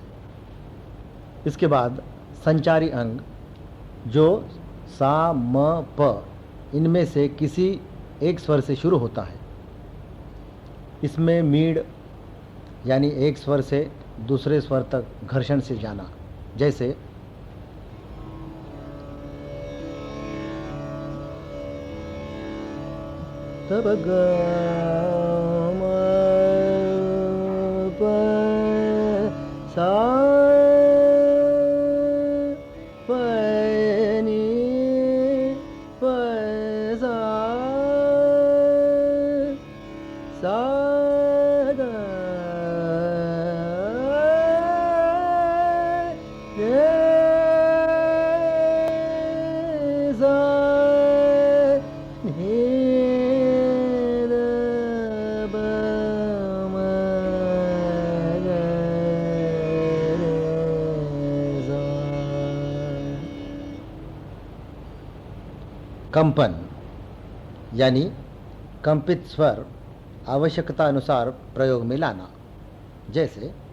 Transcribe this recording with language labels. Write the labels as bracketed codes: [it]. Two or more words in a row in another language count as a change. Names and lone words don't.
[hi] इसके बाद संचारी अंग, जो सा, म, प, इनमें से किसी एक स्वर से शुरू होता है। इसमें मीड़ यानी एक स्वर से दूसरे स्वर तक घर्षण से जाना, जैसे तब ग म प सा प नी प सा ग रे सा नी कंपन यानी कंपित स्वर आवश्यकता अनुसार प्रयोग में लाना, जैसे